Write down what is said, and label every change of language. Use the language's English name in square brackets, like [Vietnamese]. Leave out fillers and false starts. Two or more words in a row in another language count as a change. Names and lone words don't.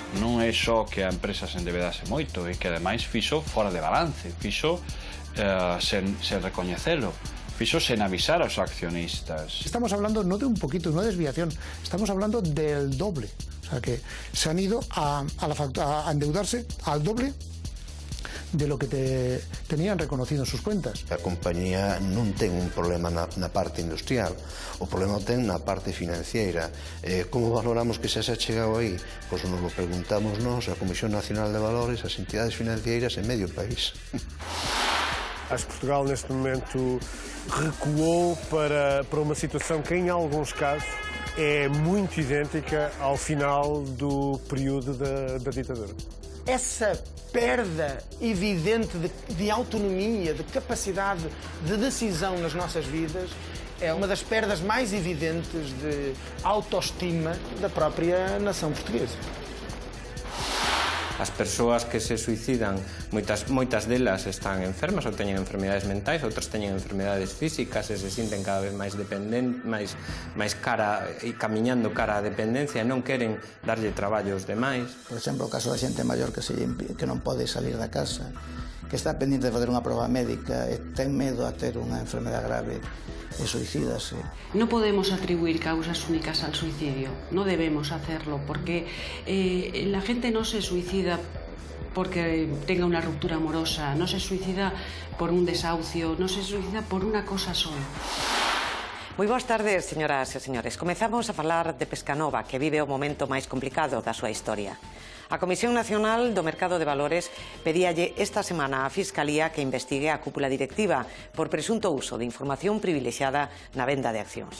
[Galician] non é só que a empresa se endebedase moito, é que ademais fixo fora de balance, fixo sen recoñecelo, fixo sen avisar aos accionistas. [Spanish] Estamos hablando no de un poquito, una desviación, estamos hablando del doble. O sea que se han ido a endeudarse al doble de lo que tenían reconocido en sus cuentas. [Galician] A compañía non ten un problema na parte industrial, o problema o ten na parte financiera. Como valoramos que se ha chegado aí? Pois nos lo preguntamos nós, a Comisión Nacional de Valores, as entidades financeiras en medio país. [Portuguese] Acho que Portugal, neste momento, recuou para uma situação que, em alguns casos, é muito idêntica ao final do período da ditadura. Essa perda evidente de autonomia, de capacidade de decisão nas nossas vidas é uma das perdas mais evidentes de autoestima da própria nação portuguesa. [Galician] As persoas que se suicidan, moitas delas están enfermas ou teñen enfermedades mentais, outras teñen enfermedades físicas e se sinten cada vez máis dependentes, máis cara e camiñando cara á dependencia e non queren darlle traballo aos demais. Por exemplo, o caso da xente maior que non pode salir da casa, que está pendiente de fazer unha proba médica e ten medo a ter unha enfermedade grave e suicídase. [Spanish] No podemos atribuir causas únicas al suicidio, no debemos hacerlo, porque la gente no se suicida porque tenga una ruptura amorosa, no se suicida por un desahucio, no se suicida por una cosa sola. [Galician] Moi boas tardes, señoras e señores. Comezamos a falar de Pescanova, que vive o momento máis complicado da súa historia. A Comisión Nacional do Mercado de Valores pedíalle esta semana á Fiscalía que investigue a cúpula directiva por presunto uso de información privilexiada na venda de accións.